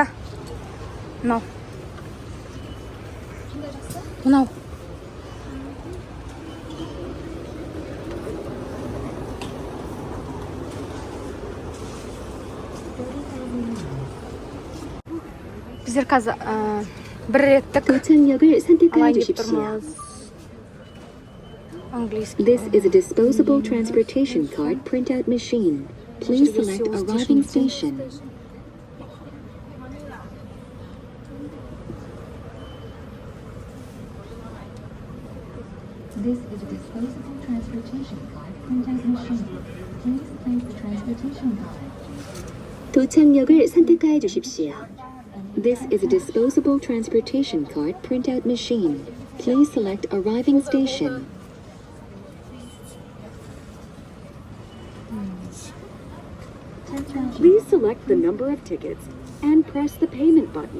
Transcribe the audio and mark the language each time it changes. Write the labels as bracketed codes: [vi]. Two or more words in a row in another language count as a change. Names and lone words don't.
[kk] Мынау. Мынау. біздер қазір бір реттік [ko] 도착역을 선택하여 [kk] алайын деп [ko] 주십시오. [kk] тұрмыз. Английский. [en] This is a disposable transportation card printout machine. Please select arriving station. This is a disposable transportation card printout machine. Please place the transportation card. [ko] 도착역을 선택하여 주십시오. [en] This is a disposable transportation card printout machine. Please select arriving station. Please select the number of tickets and press the payment button.